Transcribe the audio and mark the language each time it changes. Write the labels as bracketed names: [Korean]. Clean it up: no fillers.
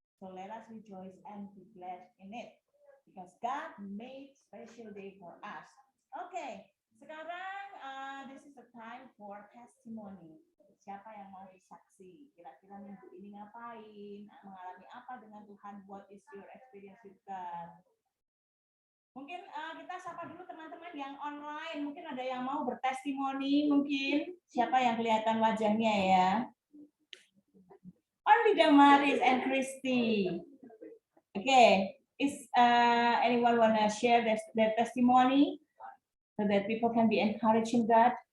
[English] So let us rejoice and be glad in it because God made special day for us. Okay, [Indonesian] sekarang [English] this is the time for testimony. [Indonesian] Siapa yang mau bersaksi? Kira-kira minggu ini ngapain? Mengalami apa dengan Tuhan? [English] What is your experience with God? [Indonesian] Mungkin kita sapa dulu teman-teman yang online. Mungkin ada yang mau bertestimoni. Mungkin siapa yang kelihatan wajahnya ya? [English] Only Damaris and Christy. Okay, is anyone wanna share their testimony so that people can be encouraging God?